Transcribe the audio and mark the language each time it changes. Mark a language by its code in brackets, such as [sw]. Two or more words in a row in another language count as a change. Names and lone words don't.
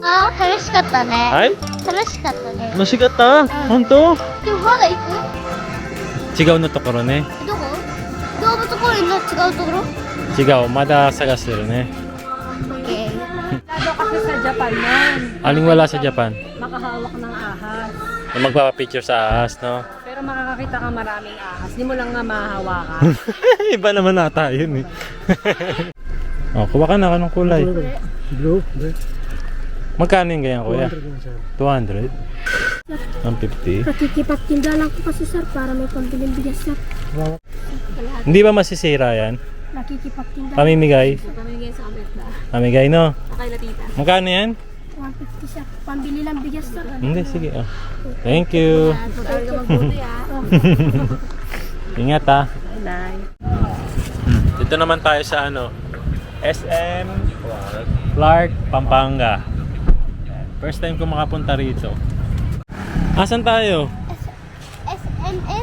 [ja] 楽しかったね。はい楽しかったね。楽しかった本当でもまだ行く？違うのところねどこ？動物公園の違うところ？違うまだ探してるね [en] Okay. [tl] Lalo kasi sa Japan nun, aling wala sa Japan makahawak ng ahas. na magpapapicture sa ahas no Pero makakakita ka maraming ahas. Di mo lang nga mahahawakan. iba naman nata yun eh oh kuha ka na anong kulay Blue. magkano yung ganyan kuya 200 150 Nakikipagtinda lang ko kasi sir para may pambiling bigas sir. hindi ba masisira yan Nakikipagtinda. pamimigay Pamigay sa kabit. pamigay no Okay na tita. magkano yan 150 sir. Pambili lang bigas sir. hindi sige oh. [en] Thank you [tl] Pag-aaral ka magbuti ah. ingat ah Bye. dito naman tayo sa ano SM Clark, Pampanga. First time ko makapunta rito. Asan tayo? SMS.